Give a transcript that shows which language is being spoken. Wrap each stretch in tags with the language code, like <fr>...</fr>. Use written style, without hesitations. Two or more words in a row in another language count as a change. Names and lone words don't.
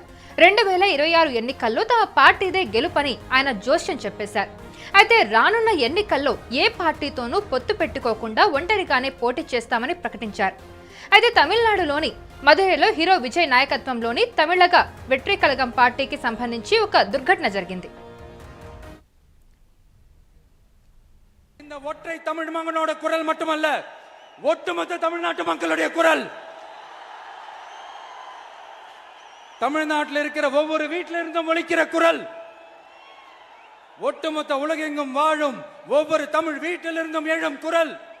<te>2026 ఎన్నికల్లో తమ పార్టీదే గెలుపని ఆయన జోస్యం చెప్పేశారు. అయితే రానున్న ఎన్నికల్లో ఏ పార్టీతోనూ పొత్తు పెట్టుకోకుండా ఒంటరిగానే పోటీ చేస్తామని ప్రకటించారు. అయితే తమిళనాడులోని మదురైలో హీరో విజయ్ నాయకత్వంలోని తమిళగ వెట్రి కళగం పార్టీకి సంబంధించి ఒక దుర్ఘటన జరిగింది.</te> <ta>இந்த ஒற்றை தமிழ் மகனோட குரல் மட்டுமல்ல, ஒட்டுமொத்த தமிழ்நாட்டு மக்களுடைய குரல். தமிழ்நாட்டில் இருக்கிற ஒவ்வொரு வீட்டில இருந்தும் ஒலிக்கிற குரல். ஒட்டுமொத்த உலகெங்கும் வாழும் ஒவ்வொரு தமிழ் வீட்டிலிருந்தும் எழும் குரல்.</ta>